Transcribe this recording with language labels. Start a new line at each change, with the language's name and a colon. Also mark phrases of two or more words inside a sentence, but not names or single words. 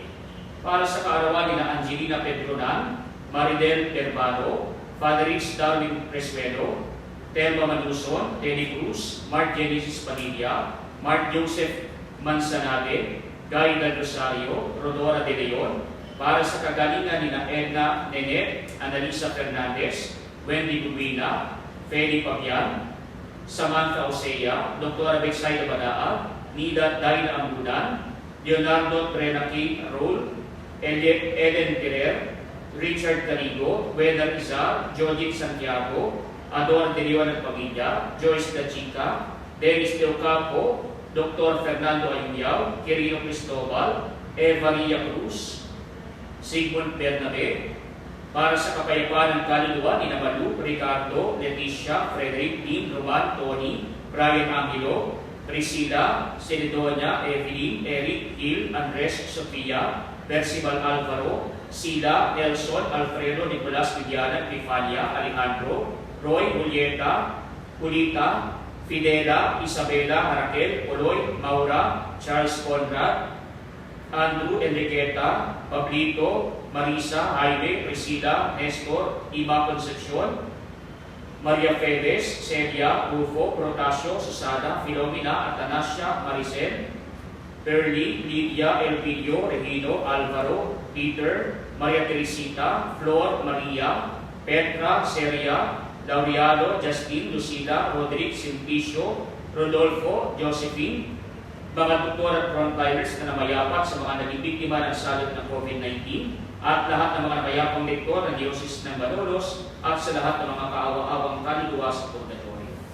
Filipino: Para sa kaarawan nila Angelina Pedronan, Maridel Terbado, Father Rich Darwin Preswelo, Telma Manuson, Denny Cruz, Mark Genesis Padilla, Mark Joseph Mansanade, Guy Del Rosario, Rodora De Leon, para sa kagalingan ni Edna Nenet, Annalisa Fernandez, Wendy Gubina, Feli Pabian, Samantha Osea, Dr. Bexayda Badaa, Nida Daina Ambudan, Leonardo Trenaki Rol, Ellen Ferrer, Richard Carigo, Weda Izar, Jojit Santiago, Ador De Leon at pamilya, Joyce Da Chica, Dennis Del Campo, Dr. Fernando Ayuyaw, Quirino Cristobal, Eva Maria Cruz, Sigmund Bernabe, para sa kapayapaan ng kaluluwa ni Malu, Ricardo, Leticia, Frederick, Dean, Roman, Tony, Brian Angelo, Priscilla, Celedonia, Evelyn, Eric, Gil, Andres, Sofia, Percival Alvaro, Sila, Nelson, Alfredo, Nicolas, Viviana, Epifania, Alejandro, Roy, Julieta, Julita, Fidela, Isabela, Raquel, Oloy, Maura, Charles Conrad, Andrew, Enriqueta, Pablito, Marisa, Jaime, Priscila, Nestor, Ima Concepcion, Maria Febes, Celia, Rufo, Protasio, Susana, Filomena, Atanasia, Maricel, Perly, Lydia, Elpidio, Regino, Alvaro, Peter, Maria Teresita, Flor, Maria, Petra, Seria, Laureano, Justin, Lucila, Roderick, Simplicio, Rodolfo, Josephine, mga doktor at frontliners na namayapat sa mga naging biktima ng salot ng COVID-19 at lahat ng mga namayapang lektor ng Diocese ng Malolos at sa lahat ng mga kaawa-awang kaluluwa sa purgatorio.